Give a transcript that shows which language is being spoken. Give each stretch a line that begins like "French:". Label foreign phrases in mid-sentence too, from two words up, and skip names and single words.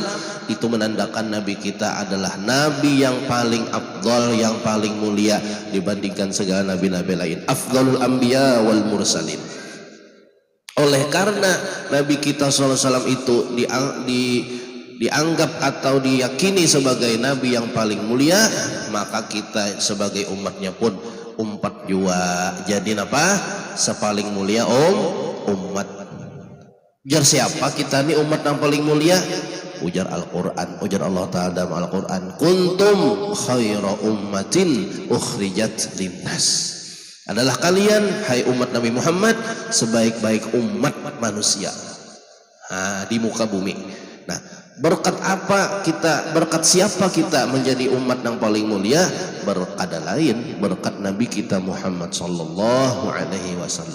Indonesian: Itu menandakan Nabi kita adalah Nabi yang paling afdal, yang paling mulia dibandingkan segala Nabi-Nabi lain.
Arabic: Afdalul anbiya wal mursalin.
Banjar: Oleh karena Nabi kita SAW itu dianggap atau diyakini sebagai Nabi yang paling mulia, maka kita sebagai umatnya pun umpat jua jadi apa? Sepaling mulia umat. Ujar siapa kita nih umat yang paling mulia? Ujar Al-Quran, ujar Allah Ta'ala dalam Al-Quran,
Arabic: kuntum khaira ummatin ukhrijat linnas.
Indonesian: Adalah kalian, hai umat Nabi Muhammad, sebaik-baik umat manusia di muka bumi. Nah, berkat apa kita, berkat siapa kita menjadi umat yang paling mulia? Berkat lain, berkat Nabi kita Muhammad
Arabic: sallallahu alaihi wasallam.